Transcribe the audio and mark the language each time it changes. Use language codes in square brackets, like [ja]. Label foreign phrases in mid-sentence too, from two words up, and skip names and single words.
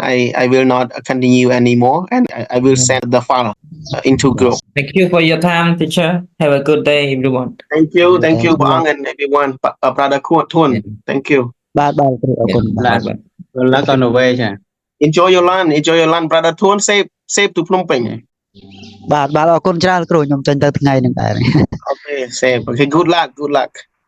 [en] I will not continue anymore, and I will send the file into group. Thank you for your time, teacher. Have a good day, everyone. Thank you, Thank you. Bang and everyone. Brother Thun. Yeah. Thank you. Bye. Bye. Good luck on the way. Enjoy your lunch, brother Thun. Safe to Phnom Penh. [km] បាទអរគុណច្រើនគ្រូខ្ញុំចេញទៅថ្ងៃហ្នឹងដែរ [en] Okay, safe. Okay, good luck.